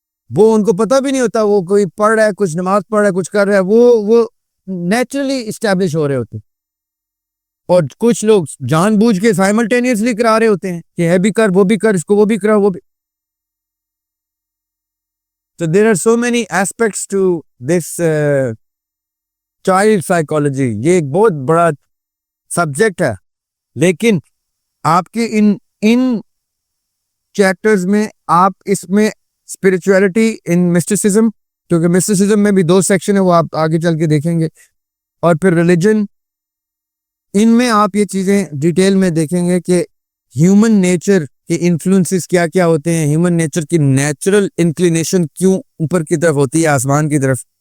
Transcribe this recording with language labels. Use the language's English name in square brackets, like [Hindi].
[Urdu] وہ ان کو پتہ بھی نہیں ہوتا, وہ کوئی پڑھ رہا ہے, کچھ نماز پڑھ رہا ہے, کچھ کر رہا ہے, وہ نیچرلی اسٹیبلش ہو رہے ہوتے ہیں. اور کچھ لوگ جان بوجھ کے سائملٹینیسلی کرا رہے ہوتے ہیں کہ ہے بھی کر, وہ بھی کر, اس کو وہ بھی کرا, وہ بھی. [English] So there are so many aspects to this child psychology. [Urdu] یہ ایک بہت بڑا سبجیکٹ ہے, لیکن آپ کے ان چیپٹرز میں آپ اس میں اسپرچویلٹی ان مسٹیسزم, کیونکہ مسٹیسزم میں بھی 2 سیکشن ہے, وہ آپ آگے چل کے دیکھیں گے, اور پھر ریلیجن, ان میں آپ یہ چیزیں ڈیٹیل میں دیکھیں گے کہ ہیومن نیچر کے انفلوئنسز کیا کیا ہوتے ہیں, ہیومن نیچر کی نیچرل انکلینیشن کیوں اوپر کی طرف ہوتی ہے, آسمان کی طرف.